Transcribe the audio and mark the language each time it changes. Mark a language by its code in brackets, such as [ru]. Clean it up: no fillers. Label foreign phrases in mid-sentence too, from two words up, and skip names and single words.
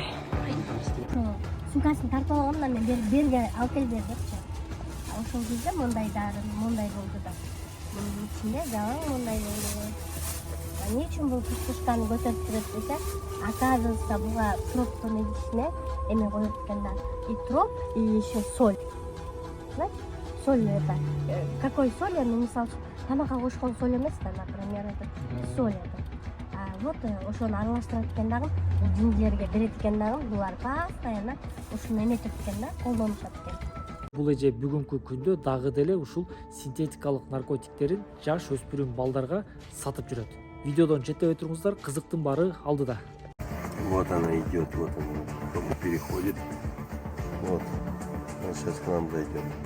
[ky] Сумкасын тартып алгандан мен берге алып кел депчи. Ошол кезде мондай болду да. Мунун ичинде жалаң мондай болду. Эмне үчүн бул пуштушканы көтөрүп турат десе, оказывается, буга троптун ичине эме коюп экен да. [ru] И троп, и еще соль. Знаете? Соль это. Какой соль? [ky] Мисалы, тамакка кошкон соль эмес да, [ru] например, это соль это. [ky] Вот ошону аралаштырат экен дагы, жиндилерге берет экен дагы, булар постоянно ушуну эметип экен да, колдонушат экен. Бул эже бүгүнкү күндө дагы деле ушул синтетикалык наркотиктерин жаш өспүрүм балдарга сатып жүрөт. Видеодон четтебей туруңуздар, кызыктын баары алдыда. [ru] Вот она идет, вот она переходит. Вот. Она сейчас к нам зайдет.